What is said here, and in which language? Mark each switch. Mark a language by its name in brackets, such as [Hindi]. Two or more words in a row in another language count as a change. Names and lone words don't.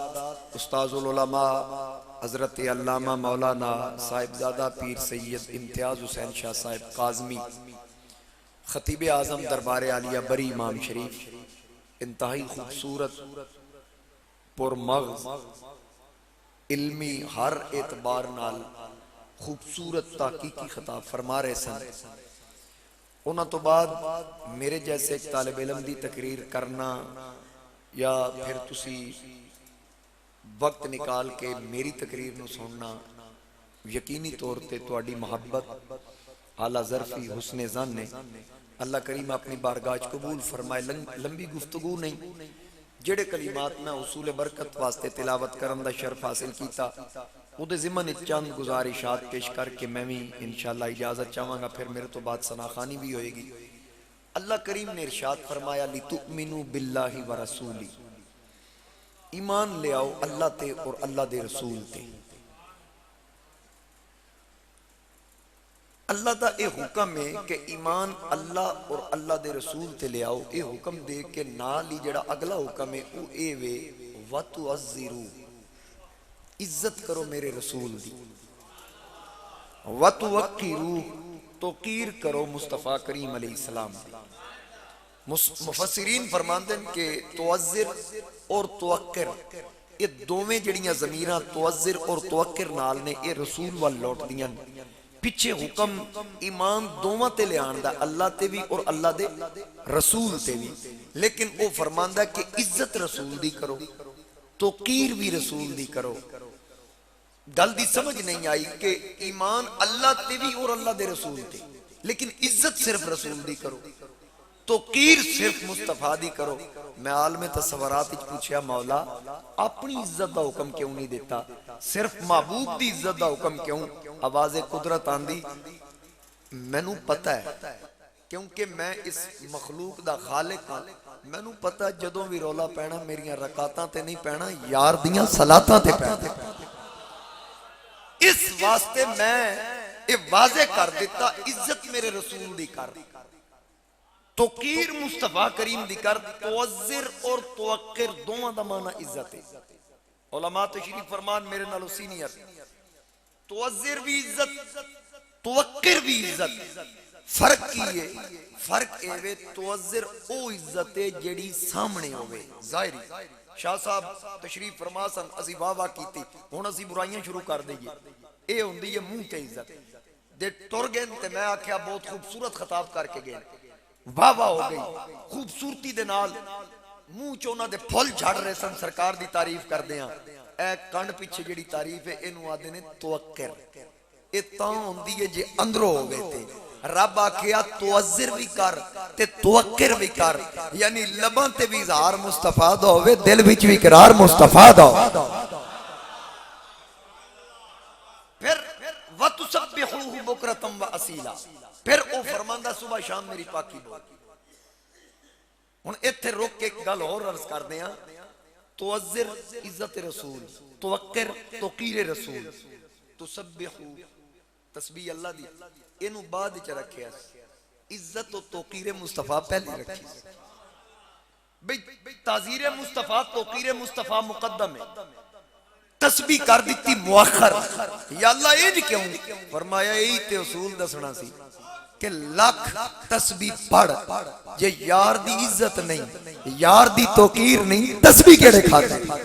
[Punjabi] استاذ العلماء حضرت علامہ مولانا صاحبزادہ پیر سید امتیاز حسین شاہ صاحب قاظمی، خطیب اعظم دربار عالیہ بری امام شریف، انتہائی خوبصورت پرمغز علمی ہر اعتبار نال خوبصورت تحقیقی خطاب فرما رہے سن۔ انہاں تو بعد میرے جیسے ایک طالب علم دی تقریر کرنا یا پھر تسی وقت نکال کے میری تقریر نو سننا یقینی طور تے تواڈی محبت اعلیٰ ظرفی حسن ظن نے اللہ کریم اپنی بارگاہ قبول فرمائے۔ لمبی گفتگو نہیں، جڑے کلمات میں حصول برکت واسطے تلاوت کرن دا شرف حاصل کیتا او دے ضمن چند گزارشات پیش کر کے میں بھی انشاءاللہ اجازت چاہوں گا، پھر میرے تو بعد ثناخوانی بھی ہوئے گی۔ اللہ کریم نے ارشاد فرمایا [Arabic] لِتُؤْمِنُوا بِاللَّهِ وَرَسُولِهِ، [Punjabi] ایمان لے آؤ اللہ تے اور اللہ دے رسول تے۔ اللہ دا اے حکم ہے کہ ایمان اللہ اور اللہ دے رسول تے لے آؤ، اے حکم دے کے نال ہی جڑا اگلا حکم ہے او اے وے وَتُعَزِّرُوا، عزت کرو میرے رسول دی، وَتُوَقِّرُوا، توقیر کرو مصطفیٰ کریم علیہ السلام دی۔ مفسرین فرماندے ہیں کہ توزر اور توقر یہ دوویں جڑیاں ضمیراں توزر اور توقر نال نے یہ رسول وال لوٹ دیاں، پیچھے حکم ایمان دوواں تے لے آندا اللہ تے بھی اور اللہ دے رسول تے بھی، لیکن وہ فرماندا کہ عزت رسول دی کرو، توقیر بھی رسول دی کرو۔ گل دی سمجھ نہیں آئی کہ ایمان اللہ تے بھی اور اللہ دے رسول تے، لیکن عزت صرف رسول دی کرو، توقیر صرف مصطفیٰ دی کرو۔ میں عالم تصورات وچ پوچھیا مولا اپنی عزت دا حکم کیوں نہیں دیتا، صرف محبوب دی عزت دا حکم کیوں؟ آواز قدرت آندی مینوں پتہ ہے کیونکہ میں اس مخلوق دا خالق ہاں، مینوں پتہ جدوں بھی رولا پینا میریاں رکعتاں تے نہیں پینا، یار دیاں صلاتاں تے پینا۔ اس واسطے میں یہ واضح کر دیتا عزت میرے رسول دی کر، توقیر مصطفیٰ کریم دی کر۔ توزر اور توقر دونوں دا معنی عزت ہے۔ علماء تشریف فرمان میرے نالو سینئر، توزر بھی عزت توقر بھی عزت، فرق کی ہے؟ فرق اے توزر او عزت ہے جیڑی سامنے ہوئے ظاہری۔ شاہ صاحب تشریف فرما سن، اسی واہ واہ کیتی، ہن اسی برائیاں شروع کر دئیے، اے ہوندی ہے منہ تے عزت دے ٹر گئے تے میں آکھیا بہت خوبصورت خطاب کر کے گئے، واہ واہ ہو گئی خوبصورتی دے نال، منہ چونا دے پھل جھڑ رہے سن سرکار دی تعریف کر دیاں۔ اے کنڈ پیچھے جڑی تعریف ہے اینو آدھے نے توقر، اے تاں ہوندی ہے جے اندروں ہو گئے تھے۔ رب آکھیا توزر بھی کر تے توقر بھی کر، یعنی لباں تے بھی اظہار مصطفیٰ دا ہوئے، دل وچ بھی اقرار مصطفیٰ دا۔ [Arabic] پھر وَتُسَبِّحُوهُ بُكْرَةً وَأَصِيلًا، [Punjabi] پھر او فرماندہ صبح شام میری پاکی بول۔ ہن ایتھے روک کے ایک گل اور عرض کر دیاں، توزر عزت رسول، توقر توقیر رسول، تسبحو تسبیح اللہ دی، اینو بعد وچ رکھیا، عزت و توقیر مصطفیٰ پہلے رکھی۔ بھئی تعزیر مصطفیٰ توقیر مصطفیٰ مقدم ہے، تسبیح کر دیتی مؤخر۔ یا اللہ یہ کیوں؟ فرمایا یہی تے اصول دسنا سی کہ لاکھ تسبیح پڑھ جے یار دی عزت نہیں، یار دی توقیر نہیں، تسبیح کیڑے کھاتے؟